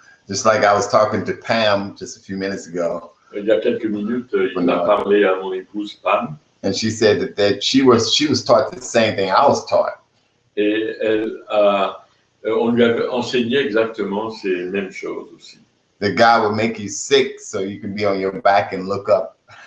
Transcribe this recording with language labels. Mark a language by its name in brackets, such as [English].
[English] Just like I was talking to Pam just a few minutes ago. [French] Il y a quelques minutes, il a parlé à mon épouse Pam. [English] And she said that she was taught the same thing I was taught. [French] Et on lui avait enseigné exactement ces mêmes choses aussi. [English] That God would make you sick so you can be on your back and look up.